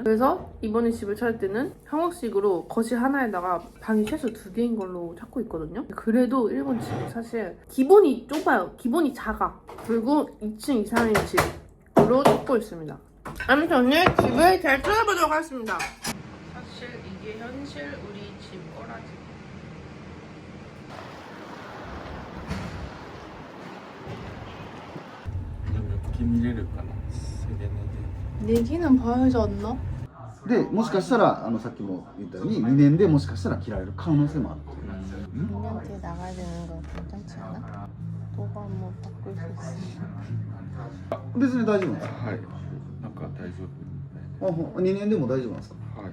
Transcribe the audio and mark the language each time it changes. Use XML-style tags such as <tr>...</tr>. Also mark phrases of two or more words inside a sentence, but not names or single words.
<ko>그래서 이번에 집을 찾을 때는 한국식으로 거실 하나에다가 방이 최소 2개인 걸로 찾고 있거든요. 그래도 일본 집은 사실 기본이 좁아요. 기본이 작아. 그리고 2층 이상의 집으로 찾고 있습니다. 아무튼 오늘 집을 잘 찾아보도록 하겠습니다. 사실 이게 현실 우리 집 거라지.</ko> <ja>見れるかな。それでね。</ja> <ko>내기는 봐야지 않나?</ko> <ja>でもしかしたらさっきも言ったように2年でもしかしたら切られる可能性もある。</ja> <ko>2년 뒤에 나가야 되는 거 괜찮지 않아? 너가 뭐 바꿀 수 있어.</ko> <ja>別に大丈夫なんですか。はい。なんか大丈夫。 2年でも大丈夫なんですか。はい。</ja>